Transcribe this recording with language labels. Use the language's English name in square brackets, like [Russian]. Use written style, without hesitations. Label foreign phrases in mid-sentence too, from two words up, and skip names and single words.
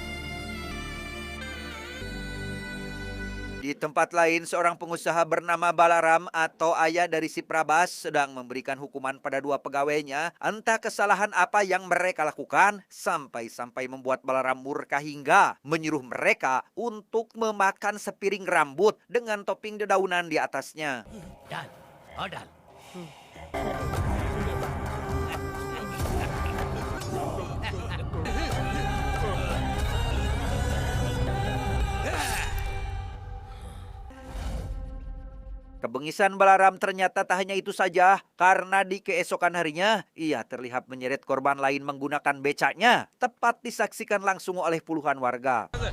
[Indonesian] Di tempat lain, seorang pengusaha bernama Balaram atau ayah dari si Prabas sedang memberikan hukuman pada dua pegawainya. Entah kesalahan apa yang mereka lakukan, sampai-sampai membuat Balaram murka hingga menyuruh mereka untuk memakan sepiring rambut dengan topping dedaunan di atasnya. [Hindi] डाल और डाल [Indonesian] Kebengisan Balaram ternyata tak hanya itu saja, karena di keesokan harinya ia terlihat menyeret korban lain menggunakan becaknya, tepat disaksikan langsung oleh puluhan warga.